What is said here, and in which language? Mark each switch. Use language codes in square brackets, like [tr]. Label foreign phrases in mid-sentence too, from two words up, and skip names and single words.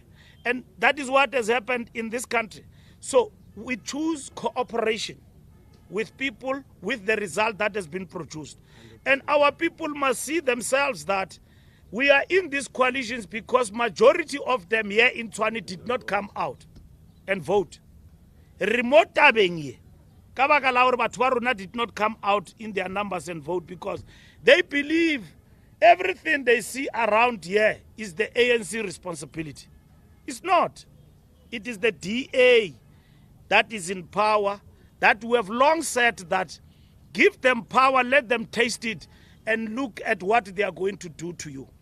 [en] And that is what has happened in this country. So we choose cooperation with people with the result that has been produced. And our people must see themselves that we are in these coalitions because majority of them here in Tshwane did not come out and vote. [st] Remote tabeng kabaka la hore batho ba rona [en] did not come out in their numbers and vote because they believe everything they see around here is the ANC responsibility. It's not. It is the DA that is in power, that we have long said that give them power, let them taste it, and look at what they are going to do to you.